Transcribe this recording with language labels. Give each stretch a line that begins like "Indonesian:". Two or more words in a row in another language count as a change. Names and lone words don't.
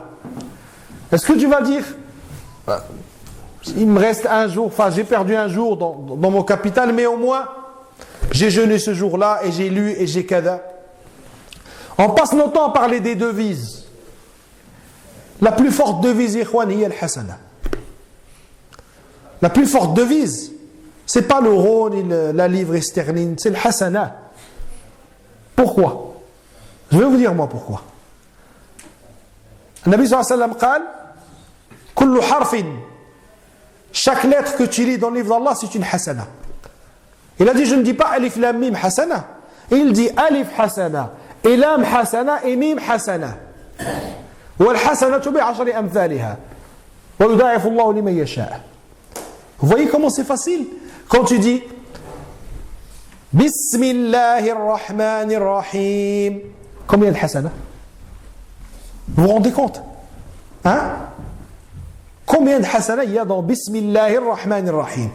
French: Est-ce que tu vas dire, il me reste un jour, enfin j'ai perdu un jour dans mon capital, mais au moins j'ai jeûné ce jour-là et j'ai lu et j'ai kada. On passe notre temps à parler des devises. La plus forte devise,
Arabic: إخوان، هي الحسنة.
French: La plus forte devise, c'est pas l'euro ni la livre sterling, c'est le hasana. Pourquoi? Je vais vous dire moi pourquoi. Le Nabi
Arabic: صلى الله عليه وسلم
French: dit,
Arabic: كل حرف,
French: chaque lettre que tu lis dans le livre d'Allah, c'est une hasana. Il a dit, je ne dis pas
Arabic: ألف لام ميم حسنة.
French: Il dit
Arabic: ألف حسنة, et لام حسنة, et ميم حسنة. والحسنة بعشر أمثالها. ويضاعف الله لمن يشاء'.
French: Vous voyez comment c'est facile? Quand tu dis Bismillahirrahmanirrahim, combien de hasana? Vous vous rendez compte? Hein? Combien de hasana il y a dans Bismillahirrahmanirrahim?